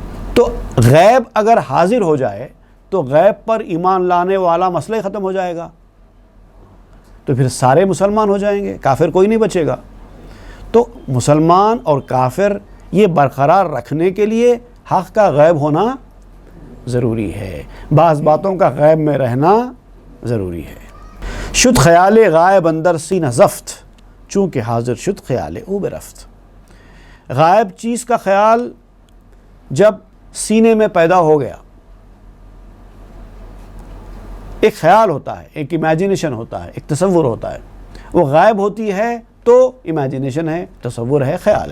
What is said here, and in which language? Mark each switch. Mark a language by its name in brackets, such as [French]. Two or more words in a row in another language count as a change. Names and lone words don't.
[Urdu] تو غیب اگر حاضر ہو جائے تو غیب پر ایمان لانے والا مسئلہ ہی ختم ہو جائے گا، تو پھر سارے مسلمان ہو جائیں گے، کافر کوئی نہیں بچے گا۔ تو مسلمان اور کافر یہ برقرار رکھنے کے لیے حق کا غیب ہونا ضروری ہے، بعض باتوں کا غیب میں رہنا ضروری ہے۔ [Persian] شد خیال غائب اندر سینہ زفت، چونکہ حاضر شد خیال او برفت۔ [Urdu] غائب چیز کا خیال جب سینے میں پیدا ہو گیا، ایک خیال ہوتا ہے، ایک امیجنیشن ہوتا ہے، ایک تصور ہوتا ہے، وہ غائب ہوتی ہے تو امیجنیشن ہے، تصور ہے، خیال ہے۔